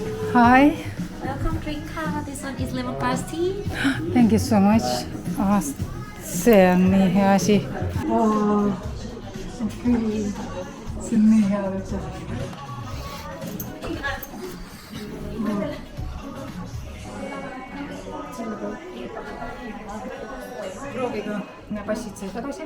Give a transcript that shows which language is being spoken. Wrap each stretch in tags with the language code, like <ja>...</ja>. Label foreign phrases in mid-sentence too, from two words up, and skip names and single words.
<en>Hi. Welcome drink. This one is lemon grass tea. Thank you so much.</en> <et>See on nii hea asi. See on nii hea üldse. Prooviga ja passid sai tagasi.</et>